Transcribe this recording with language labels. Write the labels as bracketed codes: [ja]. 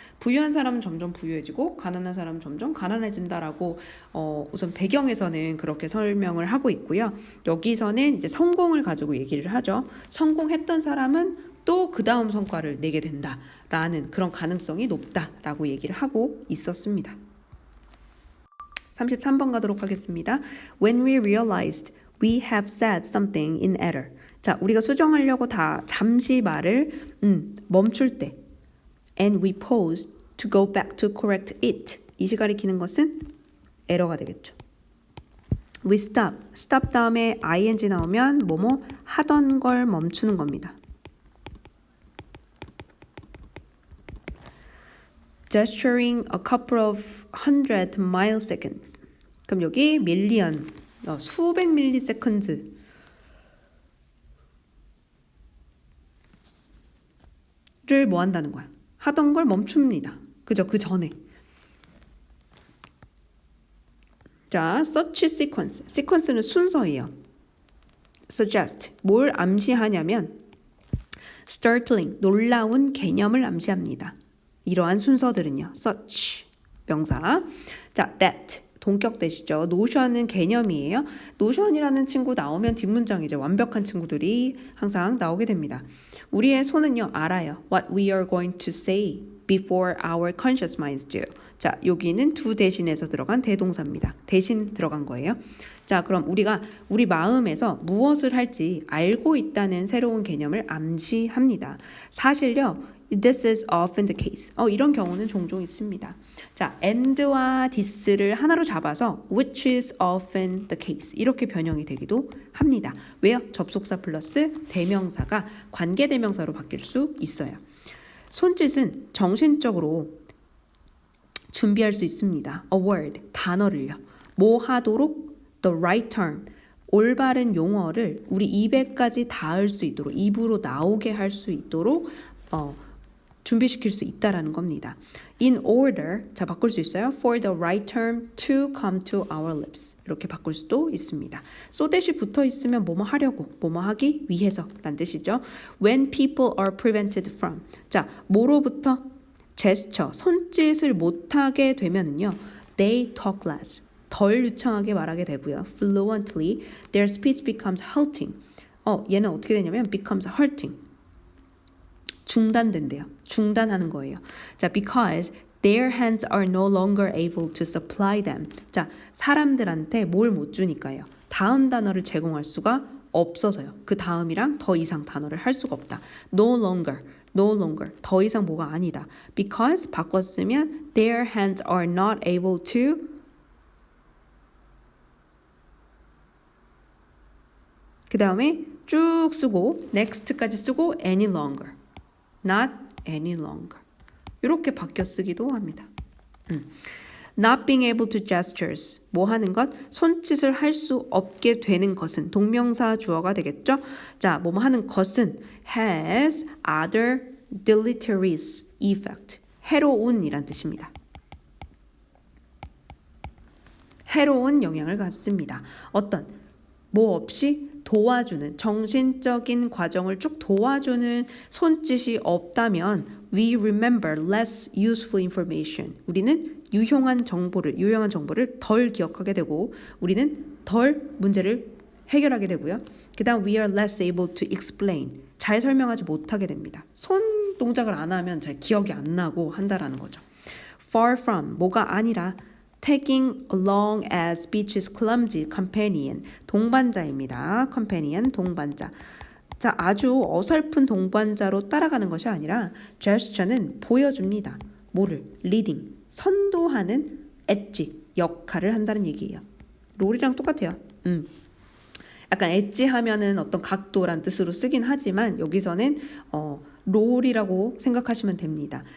[ko] 부유한 사람은 점점 부유해지고 가난한 사람은 점점 가난해진다라고 우선 배경에서는 그렇게 설명을 하고 있고요. 여기서는 이제 성공을 가지고 얘기를 하죠. 성공했던 사람은 또 그 다음 성과를 내게 된다라는 그런 가능성이 높다라고 얘기를 하고 있었습니다. 33번 가도록 하겠습니다. [en] When we realized we have said something in error. [ko] 자, 우리가 수정하려고 다 잠시 말을 멈출 때 [en] and we pause to go back to correct it. [ko] 이시 가리키는 것은 에러가 되겠죠. [en] We stop [ko] 다음에 ing 나오면 뭐뭐 하던 걸 멈추는 겁니다. [en] Gesturing a couple of hundred milliseconds. [ko] 그럼 여기 밀리언, 수백 밀리세컨드 를 뭐 한다는 거야? 하던 걸 멈춥니다. 그죠? 그 전에. [en] 자, search sequence. [ko] sequence는 순서예요. suggest. 뭘 암시하냐면 startling. 놀라운 개념을 암시합니다. 이러한 순서들은요. search. 명사. 자, that. 동격대시죠. notion은 개념이에요. notion이라는 친구 나오면 뒷문장이죠. 완벽한 친구들이 항상 나오게 됩니다. 우리의 손은요 알아요. [en] What we are going to say before our conscious minds do. [ko] 자, 여기는 do 대신해서 들어간 대동사입니다. 대신 들어간 거예요. 자, 그럼 우리가 우리 마음에서 무엇을 할지 알고 있다는 새로운 개념을 암시합니다. 사실요, [en] this is often the case. [ko] 이런 경우는 종종 있습니다. 자, and와 this를 하나로 잡아서 [en] which is often the case [ko] 이렇게 변형이 되기도 합니다. 왜요? 접속사 플러스 대명사가 관계대명사로 바뀔 수 있어요. 손짓은 정신적으로 준비할 수 있습니다. [en] a word, [ko] 단어를요. 뭐 하도록 the right term, 올바른 용어를 우리 입에까지 닿을 수 있도록 입으로 나오게 할 수 있도록 준비시킬 수 있다라는 겁니다. [en] In order, [ko] 자 바꿀 수 있어요. [en] For the right term to come to our lips. [ko] 이렇게 바꿀 수도 있습니다. so that이 붙어 있으면 뭐뭐 하려고, 뭐뭐 하기 위해서 라는 뜻이죠. [en] When people are prevented from. [ko] 자, 뭐로부터? 제스처, 손짓을 못하게 되면은요. [en] They talk less. [ko] 덜 유창하게 말하게 되고요. [en] Fluently, their speech becomes halting. [ko] 얘는 어떻게 되냐면 [en] becomes hurting. [ko] 중단된대요. 중단하는 거예요. [en] 자, because their hands are no longer able to supply them. [ko] 자, 사람들한테 뭘 못 주니까요. 다음 단어를 제공할 수가 없어서요. 그 다음이랑 더 이상 단어를 할 수가 없다. [en] No longer, no longer. [ko] 더 이상 뭐가 아니다. [en] Because 바꿨으면 their hands are not able to [ko] 그 다음에 쭉 쓰고 [en] next까지 쓰고 any longer. Not any longer. [ko] 이렇게 바뀌어 쓰기도 합니다. [en] Not being able to gestures. [ko] 뭐 하는 것? 손짓을 할 수 없게 되는 것은 동명사 주어가 되겠죠? 자, 뭐뭐 하는 것은 [en] has other deleterious effect. [ko] 해로운이란 뜻입니다. 해로운 영향을 갖습니다. 어떤? 뭐 없이 도와주는 정신적인 과정을 쭉 도와주는 손짓이 없다면 [en] we remember less useful information. [ko] 우리는 유용한 정보를 덜 기억하게 되고 우리는 덜 문제를 해결하게 되고요. 그다음 [en] we are less able to explain. [ko] 잘 설명하지 못하게 됩니다. 손 동작을 안 하면 잘 기억이 안 나고 한다라는 거죠. [en] Far from [ko] 뭐가 아니라 [en] tagging along as speech's clumsy companion. [ko] 동반자입니다. companion, 동반자. 자, 아주 어설픈 동반자로 따라가는 것이 아니라 gesture는 보여줍니다. 뭐를? leading, 선도하는 엣지, 역할을 한다는 얘기예요. 롤이랑 똑같아요. 약간 엣지 하면은 어떤 각도란 뜻으로 쓰긴 하지만 여기서는 롤이라고 생각하시면 됩니다.